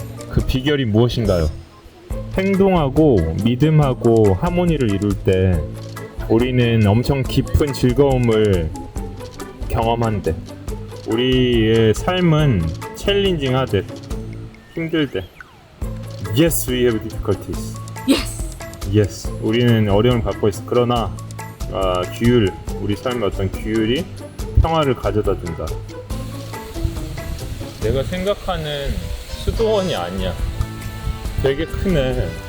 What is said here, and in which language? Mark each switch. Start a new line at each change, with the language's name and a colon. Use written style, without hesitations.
Korean: 그 비결이 무엇인가요? 행동하고 믿음하고 하모니를 이룰 때 우리는 엄청 깊은 즐거움을 경험한대. 우리의 삶은 챌린징하대. 힘들대.
English: Yes, we have difficulties.
Korean: Yes, 우리는 어려움을 갖고 있어. 그러나 규율, 우리 삶의 어떤 규율이 평화를 가져다 준다. 내가 생각하는 수도원이 아니야. 되게 크네.